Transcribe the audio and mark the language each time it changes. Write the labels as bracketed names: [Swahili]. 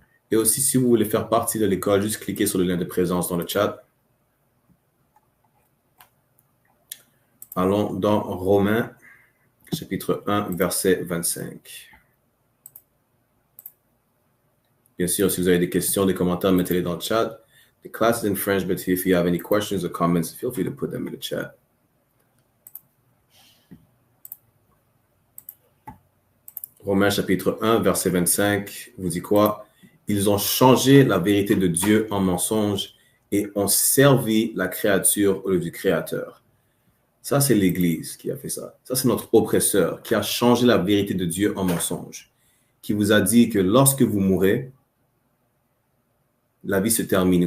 [French] Et aussi, si vous voulez faire partie de l'école, juste cliquez sur le lien de présence dans le chat. Allons dans Romains, chapitre 1, verset 25. Bien sûr, si vous avez des questions, des commentaires, mettez-les dans le chat. [English] The class is in French, but if you have any questions or comments, feel free to put them in the chat. [French] Romains chapitre 1, verset 25, vous dit quoi? Ils ont changé la vérité de Dieu en mensonge et ont servi la créature au lieu du Créateur. Ça, c'est l'Église qui a fait ça. Ça, c'est notre oppresseur qui a changé la vérité de Dieu en mensonge, qui vous a dit que lorsque vous mourrez, la vie se termine.